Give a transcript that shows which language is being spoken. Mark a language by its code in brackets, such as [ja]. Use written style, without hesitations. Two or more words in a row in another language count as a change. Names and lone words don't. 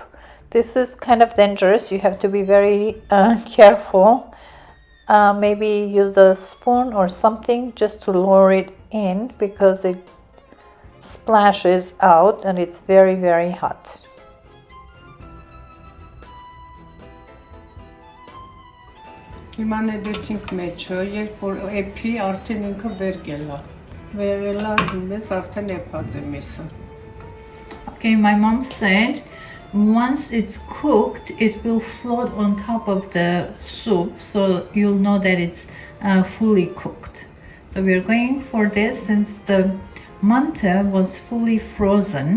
[en] This is kind of dangerous. You have to be very careful. Maybe use a spoon or something just to lower it in because it splashes out and it's very, very hot. [hy] Հիմա նետեցինք մեջը, երբ որ էփի արդեն ինքը վեր գելա։ Վերելա ինձ արդեն էփած է միսը։ [en] Okay, my mom said once it's cooked, it will float on top of the soup, so you'll know that it's fully cooked. So we're going for this since the MANTE was fully frozen.